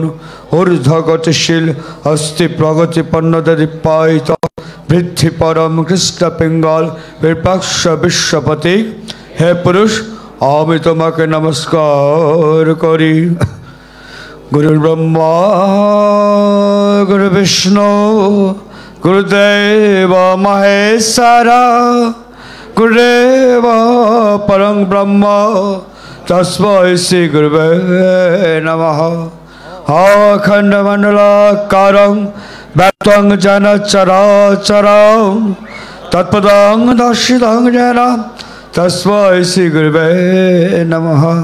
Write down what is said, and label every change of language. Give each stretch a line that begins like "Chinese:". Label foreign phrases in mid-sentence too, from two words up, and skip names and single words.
Bangla: ঊর্ধ্ব গতিশীল অস্থি প্রগতিপন্ন দীপায়িত বৃদ্ধি পরম কৃষ্ণ পিঙ্গল বিপাক্ষ বিশ্বপতি হে পুরুষ আমি তোমাকে নমস্কার করি।
Sanskrit: গুরু ব্রহ্মা গুরু বিষ্ণু गुरुदेव महेश्वरा गुरुदेव परं ब्रह्म तस्मै श्री गुरुवे नमः। अखण्डमण्डलाकारं व्याप्तं येन चराचरं तत्पदं दर्शितं येन तस्मै श्री गुरुवे नमः।